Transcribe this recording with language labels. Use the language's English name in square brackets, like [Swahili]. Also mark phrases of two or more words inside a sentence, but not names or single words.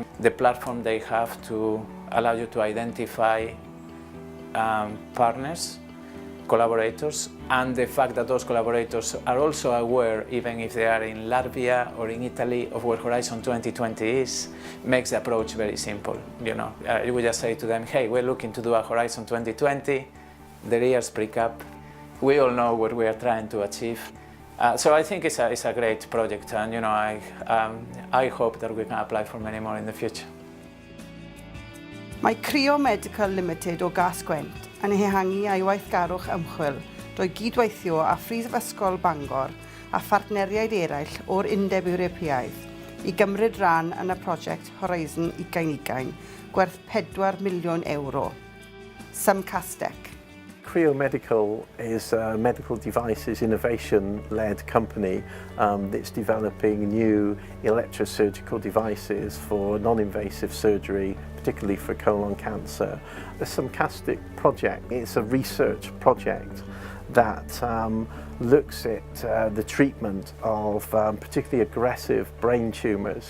[English] The platform they have to allow you to identify partners, collaborators, and the fact that those collaborators are also aware, even if they are in Latvia or in Italy, of what Horizon 2020 is, makes the approach very simple. You know, you would just say to them, hey, we're looking to do a Horizon 2020, their ears prick up, we all know what we are trying to achieve. So I think it's a great project, and you know, I hope that we can apply for many more in the future. [Welsh] Mae Crio Medical Limited o Gas Gwent yn ehangu a'i weithgarwch ymchwil drwy gydweithio â Phrifysgol Bangor a phartneriaid eraill o'r Undeb Ewropeaidd i gymryd ran yn y prosiect Horizon 2020 gwerth €4 miliwn. Cymcastec. [English] Crio Medical is a medical devices innovation-led company that's developing new electrosurgical devices for non-invasive surgery particularly for colon cancer. The Cymru project, it's a research project that looks at the treatment of particularly aggressive brain tumours.